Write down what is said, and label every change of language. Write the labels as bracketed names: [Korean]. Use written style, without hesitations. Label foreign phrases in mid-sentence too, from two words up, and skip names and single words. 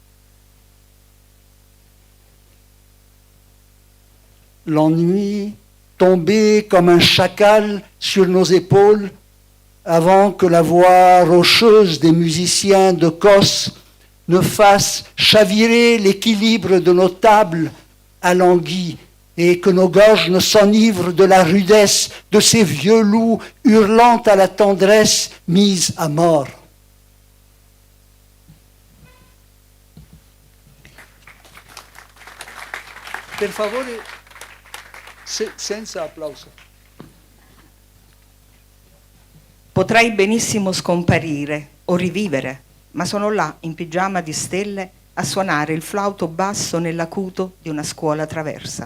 [French] L'ennui tombait comme un chacal sur nos épaules avant que la voix rocheuse des musiciens de Kos ne fasse chavirer l'équilibre de nos tables alanguies et que nos gorges ne s'enivrent de la rudesse de ces vieux loups hurlant à la tendresse mise à mort. [Italian] Per favore, senza applauso. Potrei benissimo scomparire o rivivere, ma sono là in pigiama di stelle a suonare il flauto basso nell'acuto di una scuola traversa.